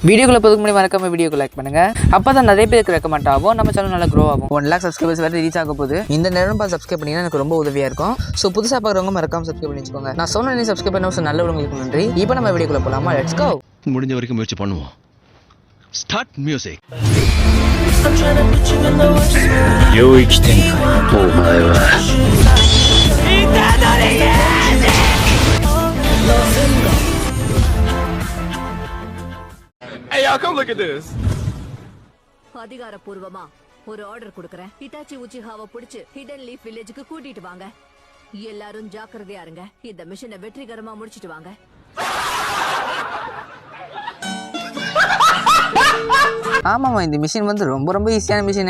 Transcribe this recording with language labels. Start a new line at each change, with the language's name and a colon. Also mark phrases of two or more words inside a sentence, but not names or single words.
Tamil: வீடியோக்குள்ள போதுக்கு முன்னாடி மறக்காம வீடியோக்கு லைக் பண்ணுங்க. அப்பதான் நிறைய பேருக்கு ரெக்கமெண்ட் ஆகும், நம்ம சேனல் நல்லா க்ரோ ஆகும். 1 lakh சப்ஸ்கிரைபர்ஸ் வரை ரீச் ஆக போகுது. இந்த நேரம் பார்த்து சப்ஸ்கிரைப் பண்ணீங்கன்னா எனக்கு ரொம்ப உதவியா இருக்கும். ஸோ புதுசாக பார்க்குறவங்க மறக்காம சப்ஸ்கிரைப் பண்ணி வச்சுக்கோங்க. நான் சொன்ன நீ சப்ஸ்கிரைப் பண்ண நல்ல உங்களுக்கு நன்றி. இப்போ நம்ம வீடியோக்குள்ள போலாமா?
English: let's go.
Tamil: முடிஞ்ச வரைக்கும் முயற்சி பண்ணுவோம்.
English: start music.
Japanese: 領域展開お前は
English: Hey y'all, come look at this.
Tamil: அதிகாரப்பூர்வமா ஒரு ஆர்டர் கொடுக்கறேன். ஹிட்டாச்சி உச்சிஹாவை பிடிச்சு ஹிடன் லீஃப் வில்லேஜுக்கு கூட்டிட்டு வாங்க. எல்லாரும் ஜாக்கிரதையா இருங்க. இந்த மிஷனை வெற்றிகரமா முடிச்சிட்டு வாங்க. ஆமாமா, இந்த மிஷின் வந்து ரொம்ப ரொம்ப ஈஸியான மிஷின்.